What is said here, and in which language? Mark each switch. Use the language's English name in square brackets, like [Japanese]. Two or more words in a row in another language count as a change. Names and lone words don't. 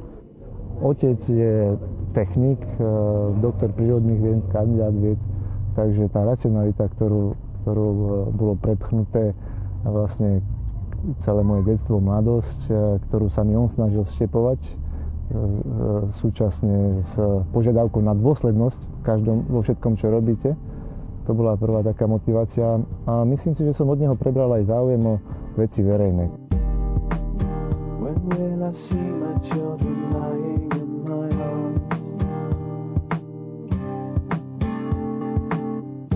[Slovak] Otec je technik, doktor prírodných vied, kandidát vied, takže tá racionalita, ktorú bolo prepchnuté vlastne celé moje detstvo, mladosť, ktorú sa mi on snažil vštepovať, súčasne s požiadavkou na dôslednosť vo všetkom, čo robíte. To bola prvá taká motivácia a myslím si, že som od neho prebral aj záujem o veci verejné. [English] When will I see my children lying in my arms?